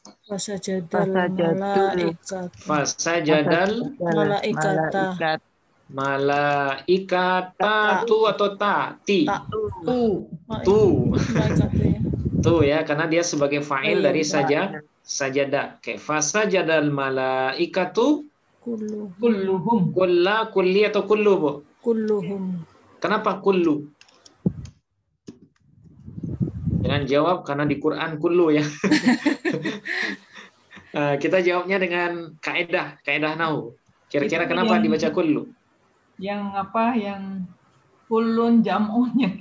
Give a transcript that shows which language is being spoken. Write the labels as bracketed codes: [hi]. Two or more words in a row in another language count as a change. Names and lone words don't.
[ar] فسجد الملائكة [id] tu atau ta? Ti. Tu ya, karena dia sebagai fa'il dari sajada. Oke, [ar] فسجد الملائكة Kulluhum. [id] kulli atau kullu, Bu? [ar] Kulluhum. [id] Kenapa kullu? Jangan jawab karena di Quran kullu ya. Kita jawabnya dengan kaidah nahwu. Kira-kira kenapa dibaca kullu? Yang apa? Yang kullun jam'unya.